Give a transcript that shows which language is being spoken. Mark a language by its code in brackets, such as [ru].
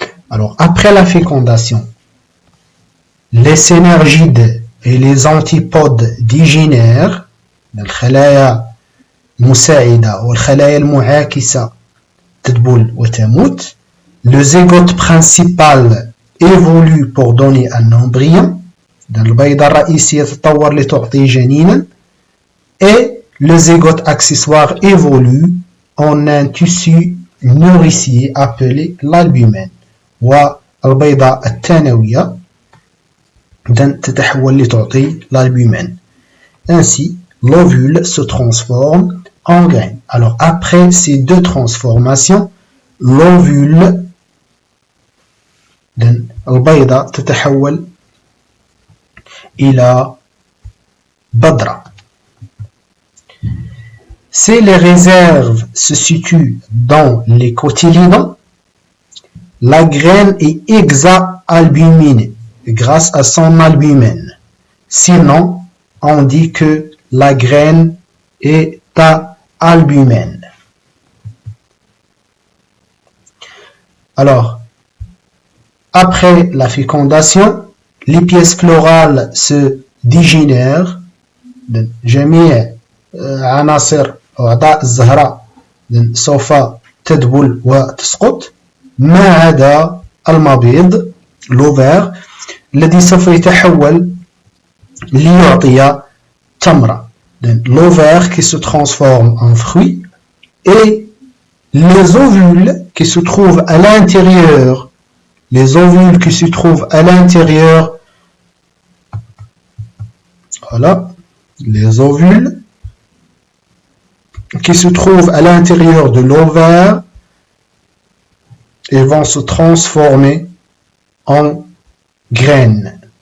[fr] Alors, après la fécondation, les synergides et les antipodes digénèrent, [ar] الخلايا المساعدة والخلايا المعاكسة تدبل وتموت. [fr] Le zygote principal évolue pour donner un embryon. [ar] البيضة الرئيسية تتطور لتعطي جنينا. [fr] Et le zygote accessoire évolue en un tissu nourricier appelé l'albumène. [ar] والبيضة الثانوية تتحول لتعطي l'albumène. [fr] Ainsi, l'ovule se transforme en graine. Alors, après ces deux transformations, l'ovule [ar] البيضة تتحول إلى بذرة. [fr] Si les réserves se situent dans les cotylédons, la graine est hexaalbuminée grâce à son albumène. Sinon, on dit que la graine est à albumène. Alors, après la fécondation, les pièces florales se dégénèrent. [ar] جميع عناصر أعضاء الزهرة سوف تدبل وتسقط ما عدا المبيض l'ovaire الذي سوف يتحول ليعطي تمرة. [fr] L'ovaire qui se transforme en fruit et les ovules qui se trouvent à l'intérieur, les ovules qui se trouvent à l'intérieur, voilà, les ovules qui se trouvent à l'intérieur de l'ovaire, ils vont se transformer en graines.